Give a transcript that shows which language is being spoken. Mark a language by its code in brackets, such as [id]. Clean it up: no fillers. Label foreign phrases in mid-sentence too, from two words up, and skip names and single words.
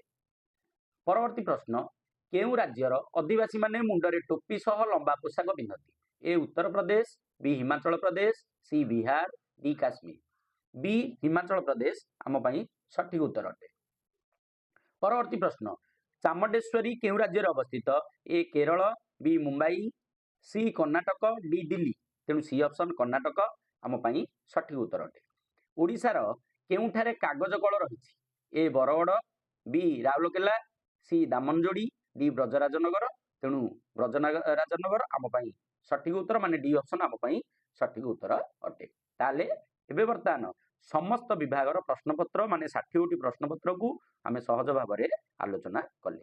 [or] ପରବର୍ତ୍ତୀ ପ୍ରଶ୍ନ କେଉଁ ରାଜ୍ୟର ଆଦିବାସୀ ମାନେ ମୁଣ୍ଡରେ ଟୋପି ସହ ଲମ୍ବା ପୋଷାକ ପିନ୍ଧନ୍ତି ଏ ଉତ୍ତର ପ୍ରଦେଶ ବି ହିମାଚଳ ପ୍ରଦେଶ ସି ବିହାର ଡି କାଶ୍ମୀର ବି ହିମାଚଳ ପ୍ରଦେଶ ଆମ ସଠିକ ଉତ୍ତର ଅଟେ। ପରବର୍ତ୍ତୀ ପ୍ରଶ୍ନ ଚାମୁଣ୍ଡେଶ୍ୱରୀ କେଉଁ ରାଜ୍ୟ ଅବସ୍ଥିତ ଏ କେରଳ ବି ମୁମ୍ବାଇ ସି କର୍ଣ୍ଣାଟକ ଡି ଦିଲ୍ଲୀ ତେଣୁ ସି ଅପସନ୍ କର୍ଣ୍ଣାଟକ ଆମ ସଠିକ ଉତ୍ତର ଅଟେ। ଓଡ଼ିଶାର କେଉଁଠାରେ କାଗଜ କଳ ରହିଛି? ଏ ବରଗଡ଼, ବି ରାଉରକେଲା, ସି ଦାମନଯୋଡ଼ି, ଡି ବ୍ରଜରାଜନଗର। ତେଣୁ ବ୍ରଜରାଜନଗର ଆମ ପାଇଁ ସଠିକ ଉତ୍ତର, ମାନେ ଡି ଅପସନ୍ ଆମ ପାଇଁ ସଠିକ ଉତ୍ତର ଅଟେ। ତାହେଲେ ଏବେ ବର୍ତ୍ତମାନ ସମସ୍ତ ବିଭାଗର ପ୍ରଶ୍ନପତ୍ର ମାନେ 60ଟି ପ୍ରଶ୍ନପତ୍ରକୁ ଆମେ ସହଜ ଭାବରେ ଆଲୋଚନା କଲେ।